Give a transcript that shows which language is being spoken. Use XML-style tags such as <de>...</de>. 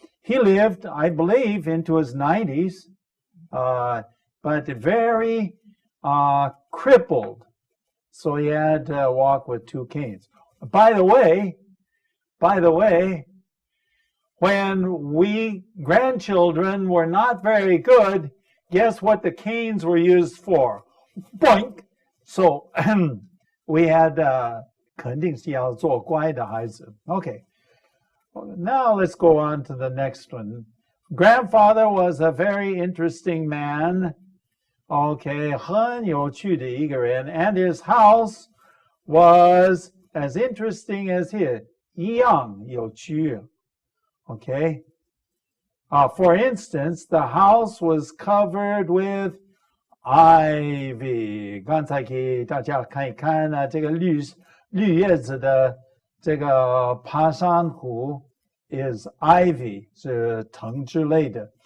<en>He lived, I believe, into his 90s, but very crippled. So he had to walk with 2 canes. By the way, when we grandchildren were not very good, guess what the canes were used for? boink. So we had</en> <zh>肯定是要做乖的孩子.</zh> <en>Okay. Now let's go on to the next one. Grandfather was a very interesting man. Okay,</en> <zh>很有趣的一个人,</zh> <en>and his house was as interesting as his.</en> <zh>一样有趣.Okay.</zh> <en>For instance, the house was covered with ivy.</en> <zh>刚才给大家看一看呢，这个绿叶子的这个爬山虎</zh> <en>is ivy,</en> <zh>是藤之类的.</zh>